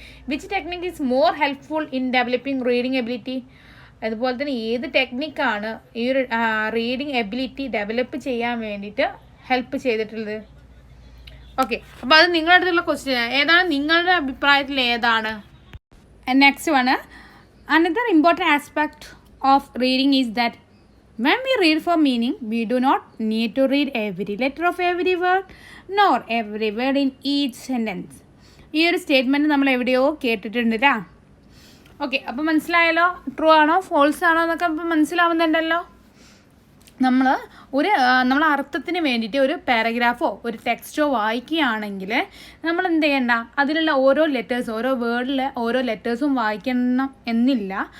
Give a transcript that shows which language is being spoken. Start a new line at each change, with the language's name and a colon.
English: Which technique is more helpful in developing reading ability?
Malayalam: അതുപോലെ തന്നെ ഏത് ടെക്നിക്കാണ് ഈ ഒരു റീഡിങ് എബിലിറ്റി ഡെവലപ്പ് ചെയ്യാൻ വേണ്ടിയിട്ട് ഹെൽപ്പ് ചെയ്തിട്ടുള്ളത്? ഓക്കെ, അപ്പോൾ അത് നിങ്ങളുടെ അടുത്തുള്ള ക്വസ്റ്റ്യൻ ഏതാണ്, നിങ്ങളുടെ അഭിപ്രായത്തിൽ ഏതാണ്?
English: Next one, another important aspect of reading is that when we read for meaning, we do not need to read every letter of every word nor every word in each sentence.
Malayalam: ഈ ഒരു statement നമ്മൾ എവിടെയോ കേട്ടിട്ടുണ്ടല്ലേ? Okay, അപ്പോൾ മനസ്സിലായല്ലോ, true ആണോ false ആണോ എന്നൊക്കെ ഇപ്പോൾ മനസ്സിലാവുന്നുണ്ടല്ലോ. നമ്മൾ അർത്ഥത്തിന് വേണ്ടിയിട്ട് ഒരു പാരഗ്രാഫോ ഒരു ടെക്സ്റ്റോ വായിക്കുകയാണെങ്കിൽ നമ്മൾ എന്ത് ചെയ്യണ്ട, അതിലുള്ള ഓരോ വേർഡിലെ ഓരോ ലെറ്റേഴ്സും വായിക്കണം എന്നില്ല.